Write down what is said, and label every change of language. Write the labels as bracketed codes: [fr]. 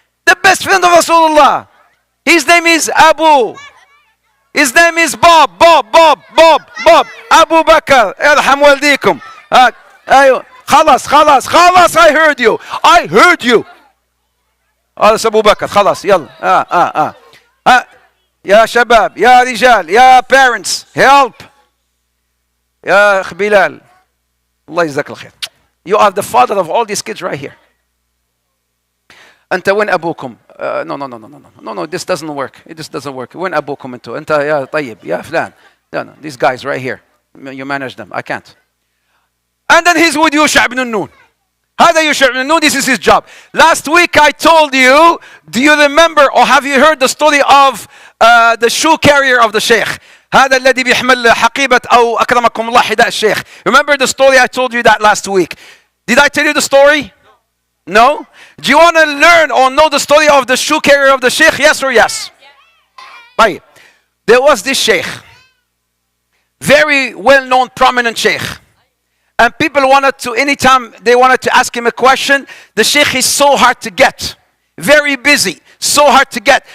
[en] The best friend of Rasulullah. His name is Abu. His name is Bob. Abu Bakr. [ar] Irham waldikum. أيوه. خلاص [en] I heard you. [ar] خلاص أبو بكر خلاص يلا. يا شباب يا رجال يا [en] parents help. [ar] يا أخ بلال الله يجزاك الخير. [en] You are the father of all these kids right here. [ar] أنت وين أبوكم؟ [en] No, this doesn't work. This doesn't work. [ar] وين أبوكم أنتوا؟ أنت يا طيب يا فلان. [en] No, these guys right here. You manage them. I can't. And then he's with Yusha ibn Nun. هذا Yusha ibn Nun, this is his job. Last week I told you, do you remember or have you heard the story of the shoe carrier of the Sheikh? [ar] هذا الذي بيحمل حقيبة أو أكرمكم الله حذاء الشيخ. [en] Remember the story? I told you that last week. Did I tell you the story? No? Do you want to learn or know the story of the shoe carrier of the Sheikh? Yes or yes? Right. There was this Sheikh. Very well-known, prominent Sheikh. And people wanted to, anytime they wanted to ask him a question, the Sheikh is so hard to get. Very busy. So hard to get.